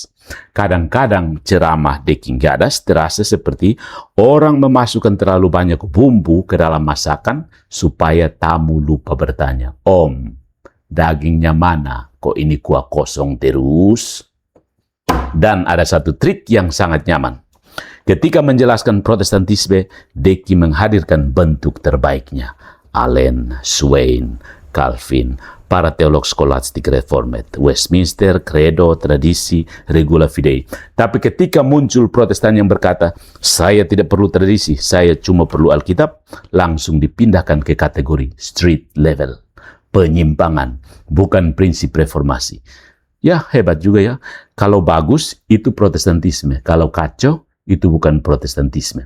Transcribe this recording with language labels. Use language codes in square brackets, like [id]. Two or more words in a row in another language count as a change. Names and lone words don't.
[id] Kadang-kadang ceramah Dekingadas terasa seperti orang memasukkan terlalu banyak bumbu ke dalam masakan supaya tamu lupa bertanya, "Om, dagingnya mana? Kok ini kuah kosong terus?" Dan ada satu trik yang sangat nyaman. Ketika menjelaskan Protestantisme, Deki menghadirkan bentuk terbaiknya. Allen, Swain, Calvin, para teolog skolastik reformed, Westminster, Credo, tradisi, [la] regula fidei. [id] Tapi ketika muncul Protestan yang berkata, saya tidak perlu tradisi, saya cuma perlu Alkitab, langsung dipindahkan ke kategori [en] street level. [id] Penyimpangan, bukan prinsip reformasi. Ya, hebat juga ya. Kalau bagus, itu Protestantisme. Kalau kacau, itu bukan Protestantisme.